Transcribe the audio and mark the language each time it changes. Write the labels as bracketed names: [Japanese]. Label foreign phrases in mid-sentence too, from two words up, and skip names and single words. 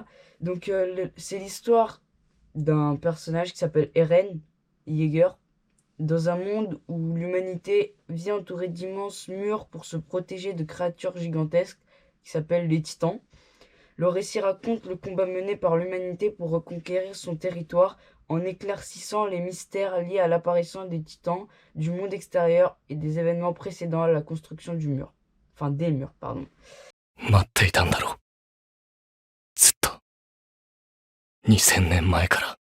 [French] Donc c'est l'histoire d'un personnage qui s'appelle Eren Yeager, dans un monde où l'humanité vit entourée d'immenses murs pour se protéger de créatures gigantesques qui s'appellent les Titans. Le récit raconte le combat mené par l'humanité pour reconquérir son territoire en éclaircissant les mystères liés à l'apparition des Titans, du monde extérieur et des événements précédant à la construction du mur. Enfin, des murs, pardon. [Japanese] 待っていたんだろう。ずっと。2000年前から。